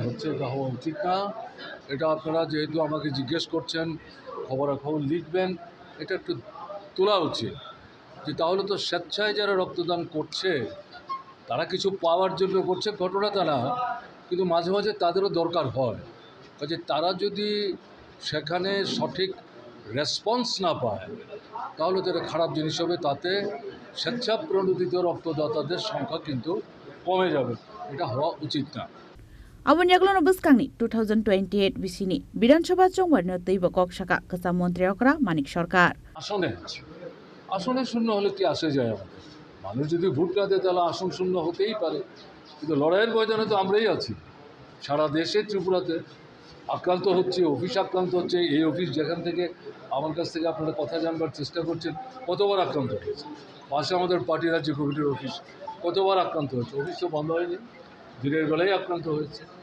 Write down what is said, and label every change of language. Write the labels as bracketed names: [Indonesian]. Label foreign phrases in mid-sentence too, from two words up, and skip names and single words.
[Bangla] হচ্ছে এটা হওয়া উচিত না এটা আপনারা যেহেতু আমাকে জিজ্ঞেস করছেন খবরাখবর লিখবেন এটা একটু তোলা উচিত যে তাহলে তো স্বেচ্ছায় যারা রক্তদান করছে তারা কিছু পাওয়ার জন্য করছে ঘটনা তা না কিন্তু মাঝে মাঝে তাদেরও দরকার হয় কাজে তারা যদি সেখানে সঠিক রেসপন্স না পায় তাহলে তো এটা খারাপ জিনিস হবে তাতে স্বেচ্ছাপ্রণোদিত রক্তদাতাদের সংখ্যা কিন্তু কমে যাবে এটা হওয়া উচিত না [Kok Borok] Abon yaglono buskangni 2028 bisini Bidansabha chongbarno teibo kok shaka kasa Menteri okra Manik Sarkar [Bangla] আসনে শূন্য হলে কি আসে যায় আমাদের মানুষ যদি ভোট না দেয় তাহলে আসন শূন্য হতেই পারে কিন্তু লড়াইয়ের ময়দানে তো আমরাই আছি সারা দেশে ত্রিপুরাতে আক্রান্ত হচ্ছে অফিস আক্রান্ত হচ্ছে এই অফিস যেখান থেকে আমার কাছ থেকে আপনারা কথা জানবার চেষ্টা করছেন কতবার আক্রান্ত হয়েছে পাশে আমাদের পার্টি রাজ্য কমিটির অফিস কতবার আক্রান্ত হয়েছে অফিস তো বন্ধ হয়নি দিনের বেলায় আক্রান্ত হয়েছে